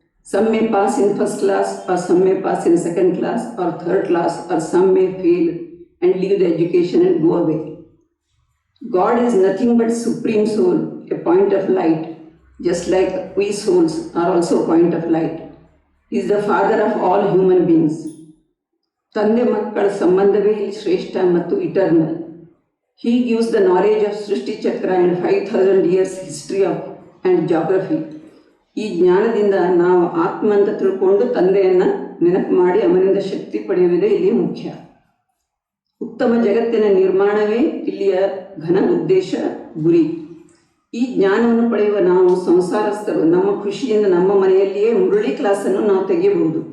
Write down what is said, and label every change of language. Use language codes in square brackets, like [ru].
[en] Some may pass in first class, or some may pass in second class, or third class, or some may fail and leave the education and go away. God is nothing but Supreme Soul, a point of light, just like we souls are also a point of light. He is the Father of all human beings. [kn] ತಂದೆ ಮಕ್ಕಳ ಸಂಬಂಧವೇ ಇಲ್ಲಿ ಶ್ರೇಷ್ಠ ಮತ್ತು eternal. [en] He gives the knowledge of srishti chakra and 5000 years history of and geography. [kn] ಈ ಜ್ಞಾನದಿಂದ ನಾವು ಆತ್ಮ ಅಂತ ತಿಳ್ಕೊಂಡು ತಂದೆಯನ್ನು ನೆನಪು ಮಾಡಿ ಅವನಿಂದ ಶಕ್ತಿ ಪಡೆಯುವುದೇ ಇಲ್ಲಿ ಮುಖ್ಯ. ಉತ್ತಮ ಜಗತ್ತಿನ ನಿರ್ಮಾಣವೇ ಇಲ್ಲಿಯ ಘನ ಉದ್ದೇಶ ಗುರಿ. ಈ ಜ್ಞಾನವನ್ನು ಪಡೆಯುವ ನಾವು ಸಂಸಾರಸ್ಥರು ನಮ್ಮ ಖುಷಿಯಿಂದ ನಮ್ಮ ಮನೆಯಲ್ಲಿಯೇ ಮುರುಳಿ ಕ್ಲಾಸನ್ನು ನಾವು ತೆಗೆಯಬಹುದು.